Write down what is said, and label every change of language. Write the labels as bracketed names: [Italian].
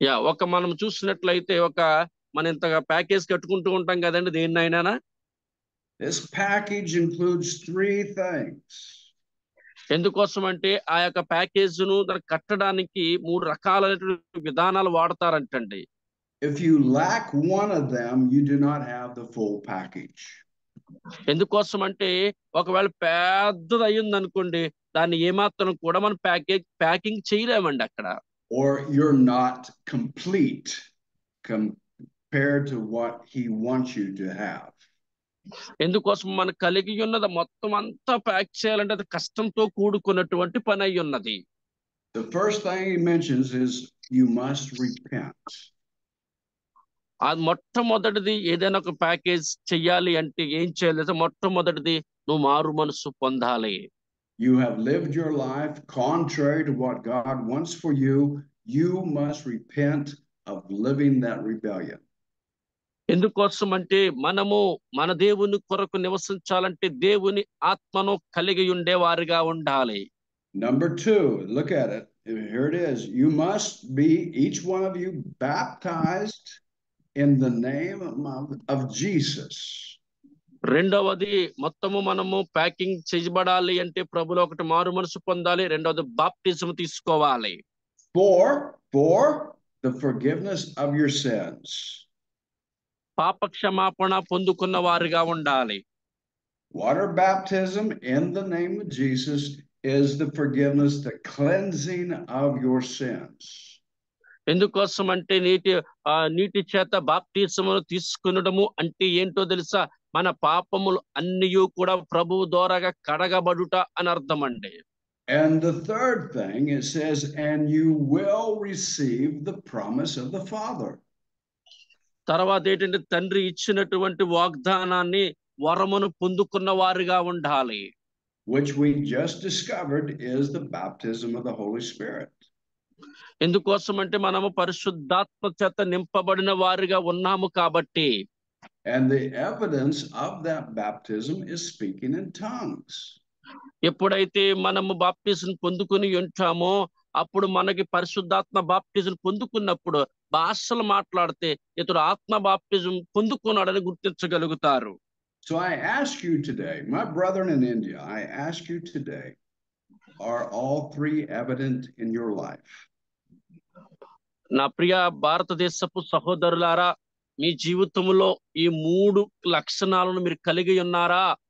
[Telugu] ఒక మనం చూసినట్లయితే మన ఇంతగా ప్యాకేజ్ కట్టుకుంటూ ఉంటాం కదండి దేన్నైనా. [English] This package includes 3 things. [Telugu] ఎందుకోసం అంటే ఆ యొక్క ప్యాకేజ్ను దాన్ని కట్టడానికి 3 రకాలైనటువంటి విధానాలు వాడతారంటండి. [English] If you lack one of them, you do not have the full package. [Telugu] ఎందుకోసం అంటే ఒకవేళ పెద్దది అయ్యింది అనుకోండి, దాన్ని ఏమాత్రం కూడా మనం ప్యాకింగ్ చేయలేమండి అక్కడ. [English] Or you're not complete compared to what he wants you to have. [Telugu] ఎందుకోసం మనం కలిగి ఉన్నది మొత్తం అంతా ప్యాక్ చేయాలంటే అది కష్టంతో కూడుకున్నటువంటి పని అయి ఉన్నది. [English] The first thing he mentions is you must repent. [Telugu] అది మొట్టమొదటిది ఏదైనా ఒక ప్యాకేజ్ చెయ్యాలి అంటే ఏం చేయాలి? మొట్టమొదటిది నువ్వు మారు మనసు పొందాలి. [English] You have lived your life contrary to what God wants for you. You must repent of living that rebellion. [Telugu] ఎందుకోసం అంటే మనము మన దేవుని కొరకు నివసించాలంటే దేవుని ఆత్మను కలిగి ఉండేవారిగా ఉండాలి. [English] Number 2, look at it. Here it is. You must be, each one of you, baptized in the name of Jesus. [Telugu] రెండవది మొత్తము మనము ప్యాకింగ్ చేయబడాలి అంటే ప్రభులో ఒకటి మారు మనసు పొందాలి, రెండవది బాప్టిజం తీసుకోవాలి. [English] For the forgiveness of your sins. [Telugu] పాప క్షమాపణ పొందుకున్న వారిగా ఉండాలి. [English] Water baptism in the name of Jesus is the forgiveness, the cleansing of your sins. [Telugu] ఎందుకోసం అంటే నీటి చేత బాప్టిజమును తీసుకునడము అంటే ఏంటో తెలుసా? మన పాపములు అన్నీ కూడా ప్రభువు ద్వారాగా కడగబడుట అని అర్థం అండి. [English] And the third thing, it says, and you will receive the promise of the Father. [Telugu] తర్వాత ఏంటంటే తండ్రి ఇచ్చినటువంటి వాగ్దానాన్ని వరమును పొందుకున్న వారిగా ఉండాలి. [English] Which we just discovered is the baptism of the Holy Spirit. [Telugu] ఎందుకోసం అంటే మనము పరిశుద్ధాత్మ చేత నింపబడిన వారిగా ఉన్నాము కాబట్టి. [English] And the evidence of that baptism is speaking in tongues. [Telugu] ఎప్పుడైతే మనము బాప్టిజం పొందుకుని ఉంటామో అప్పుడు మనకి పరిశుద్ధాత్మ బాప్టిజం పొందుకున్నప్పుడు భాషలు మాట్లాడితే ఇతడు ఆత్మ baptism పొందుకున్నాడని గుర్తించగలుగుతారు. [English] So I ask you today, my brethren in India, I ask you today, are all 3 evident in your life? [Telugu] నా ప్రియ భారతదేశపు సహోదరులారా, మీ జీవితంలో ఈ 3 లక్షణాలను మీరు కలిగి ఉన్నారా?